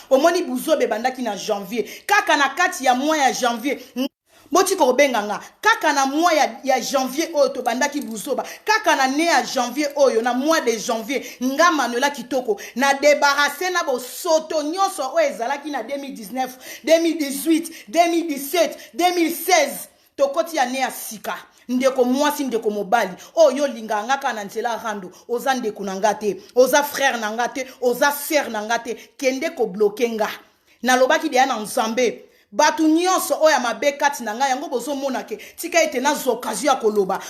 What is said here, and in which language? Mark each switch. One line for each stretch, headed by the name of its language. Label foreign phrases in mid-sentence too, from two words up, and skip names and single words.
Lingala: Omoni buzobe bandaki na janvier, kaka na kati ya mois ya janvier, botika kobenga nga, kaka na mois ya, ya janvier oyo tobandaki buzoba, kaka na ne ya janvier oyo, na
French: mois de janvier,
Lingala: nga Manuela Kitoko, na débarrassé na bosoto nyonso oyo ezalaki na deux mille dix-neuf, deux mille dix-huit, deux mille dix-sept, deux mille seize. Tokoti ya ne ya sika. Ndeko mwasi, ndeko mobali, oyo olingaka nga ka na nzela rando, oza ndeko na nga te, oza frère na nga te, oza sœur na nga te, kende kobloke nga. Nalobaki deya na Nzambe, bato nyonso oyo ya mabe kati na nga, yango bozomona ke, tika ete nazwa occasion ya koloba.